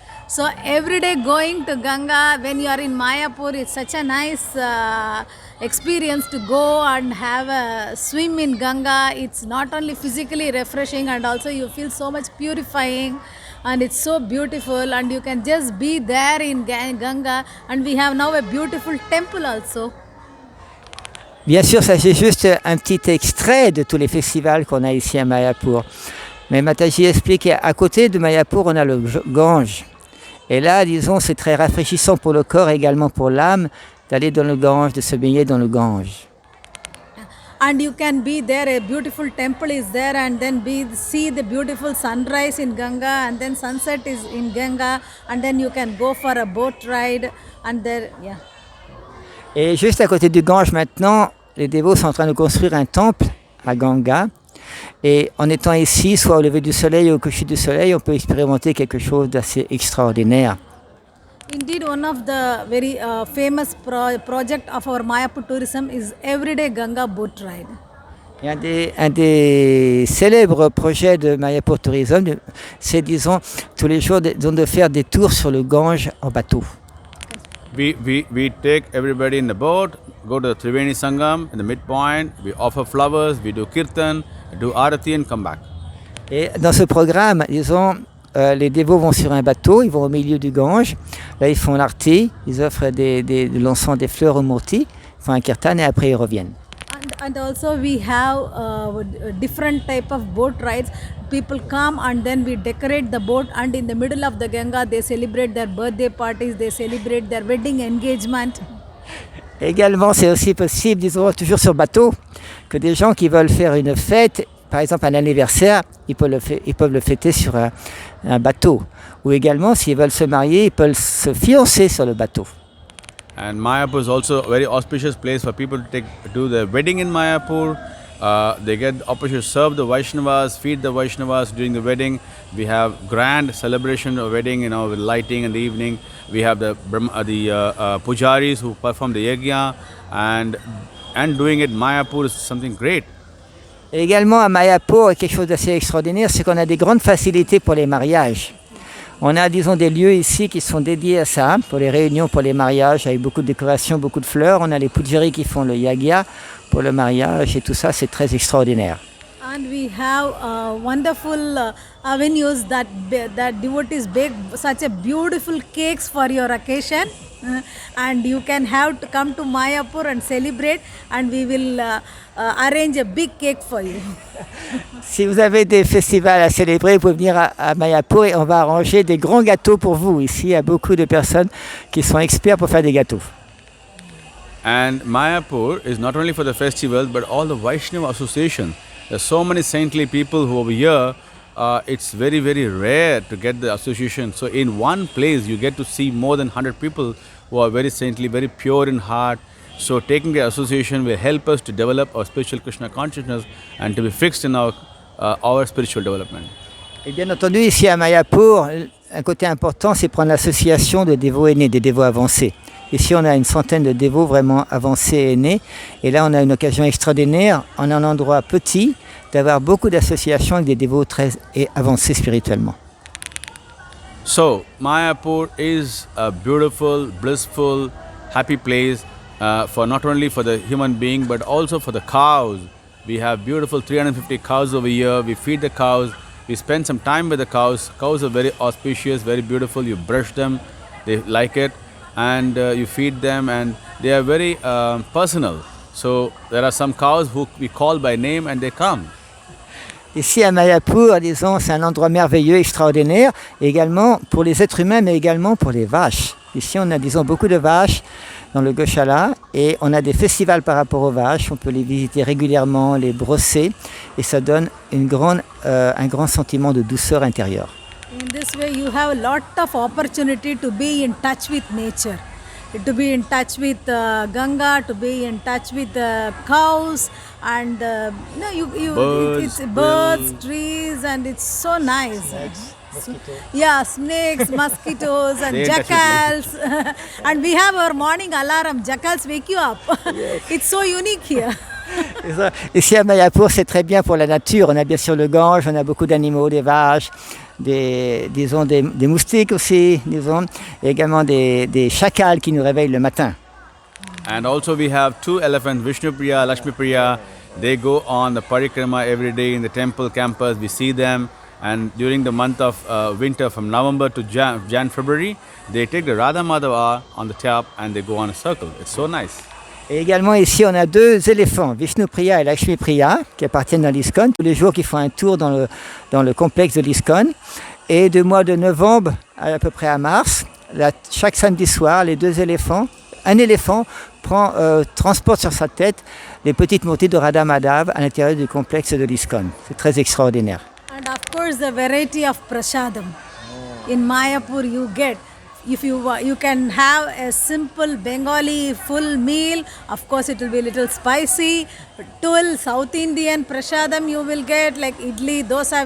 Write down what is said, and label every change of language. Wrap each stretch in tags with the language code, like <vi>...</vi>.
<en>So every day going to Ganga, when you are in Mayapur, it's such a nice experience to go and have a swim in Ganga. It's not only physically refreshing, and also you feel so much purifying, and it's so beautiful, and you can just be there in Ganga. And we have now a beautiful temple also.</en> <fr>Bien sûr, ça c'est juste un petit extrait de tous les festivals qu'on a ici à Mayapur. Mais Mataji explique qu'à côté de Mayapur, on a le Gange. Et là, disons, c'est très rafraîchissant pour le corps et également pour l'âme d'aller dans le Gange, de se baigner dans le Gange.</fr> <en>And you can be there, a beautiful temple is there, and then see the beautiful sunrise in Ganga, and then sunset is in Ganga, and then you can go for a boat ride, and there, yeah.</en> <fr>Et juste à côté du Gange maintenant, les dévots sont en train de construire un temple à Ganga. Et en étant ici, soit au lever du soleil ou au coucher du soleil, on peut expérimenter quelque chose d'assez extraordinaire.</fr> <en>Indeed, one of the very famous project of our Mayapur tourism is everyday Ganga boat ride.</en> <fr>Et un des célèbres projets de Mayapur Tourism, c'est, disons, tous les jours de faire des tours sur le Gange en bateau.</fr> <en>We take everybody in the boat, go to the Triveni Sangam in the midpoint, we offer flowers, we do kirtan, do arati and come back.</en> <fr>Et dans ce programme, disons, les dévots vont sur un bateau, ils vont au milieu du Gange, là ils font l'arti, ils offrent de l'encens, des fleurs au Murti, ils font un kirtan et après ils reviennent.</fr> <en>And And also we have different type of boat rides. People come and then we decorate the boat, and in the middle of the Ganga they celebrate their birthday parties, they celebrate their wedding engagement.</en> <fr>Également, c'est aussi possible, disons, toujours sur bateau, que des gens qui veulent faire une fête, par exemple un anniversaire, ils peuvent le fêter sur un bateau. Ou également, s'ils veulent se marier, ils peuvent se fiancer sur le bateau.</fr> <en>And Mayapur is also a very auspicious place for people to do their wedding in Mayapur. They get the opportunity to serve the Vaishnavas, feed the Vaishnavas during the wedding. We have grand celebration of wedding, with lighting in the evening. We have the pujaris who perform the yajna, and doing it in Mayapur is something great.</en> <fr>Et également à Mayapur, quelque chose d'assez extraordinaire, c'est qu'on a des grandes facilités pour les mariages. On a, disons, des lieux ici qui sont dédiés à ça, pour les réunions, pour les mariages, avec beaucoup de décorations, beaucoup de fleurs. On a les pujaris qui font le yagya pour le mariage, et tout ça, c'est très extraordinaire.</fr> <en>And we have wonderful avenues that devotees bake such a beautiful cakes for your occasion. And you can have to come to Mayapur and celebrate, and we will arrange a big cake for you.</en> <fr>Si vous avez des festivals à célébrer, vous pouvez venir à Mayapur et on va arranger des grands gâteaux pour vous. Ici, il y a beaucoup de personnes qui sont experts pour faire des gâteaux.</fr> <en>And Mayapur is not only for the festivals, but all the Vaishnava association. There's so many saintly people who over here. It's very, very rare to get the association. So in one place, you get to see more than 100 people who are very saintly, very pure in heart. So taking the association will help us to develop our spiritual Krishna consciousness and to be fixed in our spiritual development.</en> <fr>Et bien entendu, ici à Mayapur, un côté important, c'est prendre l'association de dévots aînés, des dévots avancés. Ici, on a une centaine de dévots vraiment avancés et aînés. Et là, on a une occasion extraordinaire, en un endroit petit, d'avoir beaucoup d'associations avec des dévots très avancés spirituellement.</fr> <en>So, Mayapur is a beautiful, blissful, happy place for not only for the human being, but also for the cows. We have beautiful 350 cows over here. We feed the cows. We spend some time with the cows. Cows are very auspicious, very beautiful. You brush them, they like it. And you feed them, and they are very personal. So there are some cows who we call by name and they come.</en> <fr>Ici à Mayapur, disons, c'est un endroit merveilleux, extraordinaire, également pour les êtres humains, mais également pour les vaches. Ici, on a, disons, beaucoup de vaches dans le Goshala, et on a des festivals par rapport aux vaches. On peut les visiter régulièrement, les brosser, et ça donne un grand sentiment de douceur intérieure.</fr> <en>In this way, you have a lot of opportunity to be in touch with nature, to be in touch with Ganga, to be in touch with cows, and it's birds, trees, and it's so nice. Yeah, snakes, mosquitoes, and jackals. And we have our morning alarm. Jackals wake you up. It's so unique here.</en> <fr>Ici à Mayapur, c'est très bien pour la nature. On a bien sûr le Gange, on a beaucoup d'animaux, des vaches, des moustiques aussi, disons, et également des chacals qui nous réveillent le matin.</fr> <en>And also we have 2 elephants, Vishnupriya, Lakshmipriya. They go on the parikrama every day in the temple campus. We see them. And during the month of winter, from November to Jan, February, they take the Radha Madhava on the top and they go on a circle. It's so nice.</en> <fr>Et également ici, on a 2 éléphants, Vishnupriya et Lakshmipriya, qui appartiennent à l'ISKCON, tous les jours qui font un tour dans le complexe de l'ISKCON. Et du mois de novembre à peu près à mars, chaque samedi soir, les 2 éléphants, un éléphant transporte sur sa tête les petites montées de Radha Madhava à l'intérieur du complexe de l'ISKCON. C'est très extraordinaire.</fr> <en>And of course, the variety of prasadam. In Mayapur, you get, if you can have a simple Bengali full meal. Of course, it will be a little spicy. 12 South Indian prasadam you will get, like idli, dosa.</en>